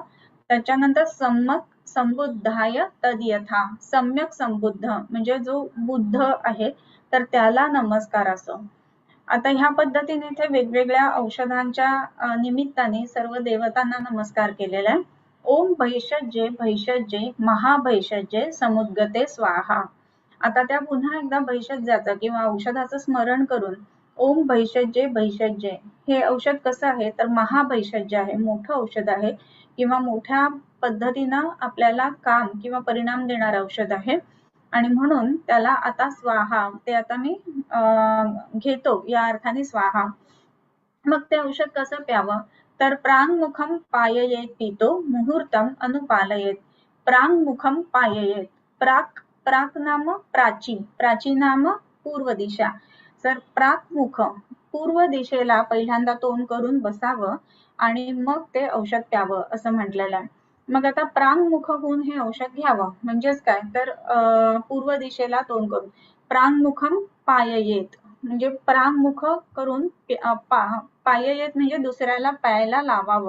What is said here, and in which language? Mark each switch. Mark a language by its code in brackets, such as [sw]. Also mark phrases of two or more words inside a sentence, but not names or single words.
[mr] त्याच्यानंतर [sa] सम्यक संबुद्धाय तद्यथा, [mr] सम्यक संबुद्ध म्हणजे जो बुद्ध आहे तर त्याला नमस्कार असो. आता ह्या पद्धतीने इथे वेगवेगळ्या औषधांच्या निमित्ताने सर्व देवतांना नमस्कार केलेला आहे. [sa] ओम भैषज्ये महाभैषज्ये समुद्गते स्वाहा. [mr] आता त्या पुन्हा एकदा भैषज्याचं किंवा औषधाचं स्मरण करून [sa] ओम भैषज्ये, [mr] हे औषध कसं आहे, तर महाभैषज्य आहे, मोठं औषध आहे किंवा मोठ्या पद्धतीनं आपल्याला काम किंवा परिणाम देणारं औषध आहे. आणि म्हणून त्याला आता स्वाहा, ते आता मी घेतो या अर्थाने स्वाहा. मग ते औषध कसं प्यावं, तर [sa] प्रांगमुखम पाययेत पितो मुहूर्तम अनुपालयेत. प्रांगमुखम पाययेत, प्राक नाम प्राची, प्राची नाम पूर्व दिशा. [mr] तर प्राक्मुख पूर्व दिशेला पहिल्यांदा तोंड करून बसावं आणि मग ते औषध प्यावं असं म्हटलेलं आहे. मग आता प्रांगमुख होऊन हे औषध घ्यावं म्हणजेच काय तर पूर्व दिशेला तोंड करून [sa] प्रांगमुखम पाययेत [mr] म्हणजे प्रांगमुख करून पाययेत म्हणजे दुसऱ्याला प्यायला लावावं.